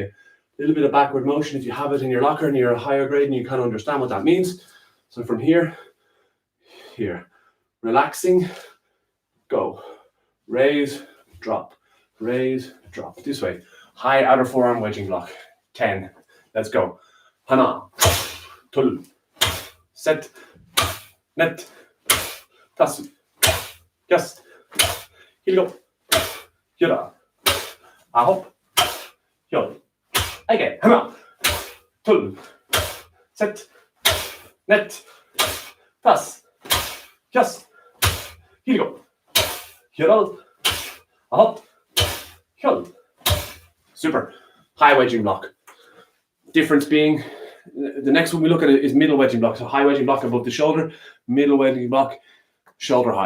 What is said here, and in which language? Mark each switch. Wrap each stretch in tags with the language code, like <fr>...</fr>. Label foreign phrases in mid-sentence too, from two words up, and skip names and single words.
<en>A little bit of backward motion if you have it in your locker and you're a higher grade and you kind of understand what that means. So from here, here. Relaxing, go. Raise, drop. Raise, drop. This way. High outer forearm wedging block. 10. Let's go. Hana.</en> <ko>Tul. Set. Net, tas,</ko> <en>yes, heel up,</en> <ko>yura, ahop, yon.</ko> <en>Again, hana,</en> <ko>tul, set, net, tas,</ko> <en>yes, heel up,</en> <ko>yura, ahop, yon.</ko> <en>Super. High wedging block. Difference being, the next one we look at is middle wedging block. So high wedging block above the shoulder, middle wedging block, shoulder high.</en>